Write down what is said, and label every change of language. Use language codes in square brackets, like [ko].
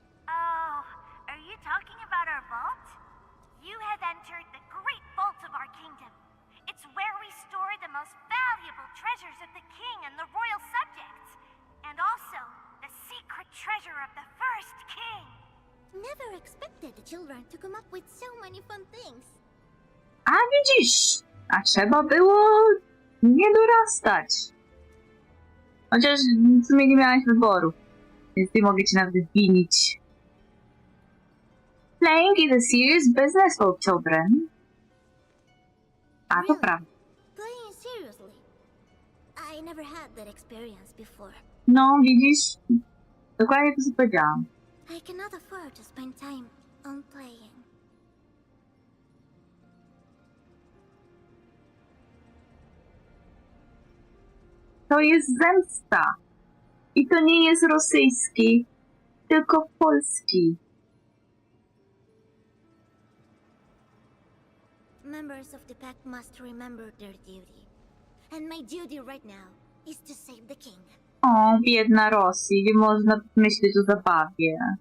[en] Oh, are you talking about our vault? You have entered the great vault of our kingdom. It's where we store the most valuable treasures of the king and the royal subjects. And also, the secret treasure of the first king. Never expected the children to come up with so many fun things. [pl] a widzisz, a trzeba było nie dorastać. Chociaż w sumie nie miałaś wyboru, więc nie mogę cię nawet winić. [en] Playing is a serious business for children. [pl] A to [en] Really? [pl] prawda. [en] Playing seriously. I never had that experience before. [pl] No, widzisz? Dokładnie to, co powiedziałam. [en] I cannot afford to spend time on playing. [pl] To jest zemsta. I to nie jest rosyjski, tylko polski. [en] Members of the pack must remember their duty. And my duty right now is to save the king. [pl] O, biedna Rosji, nie można myśleć o zabawie.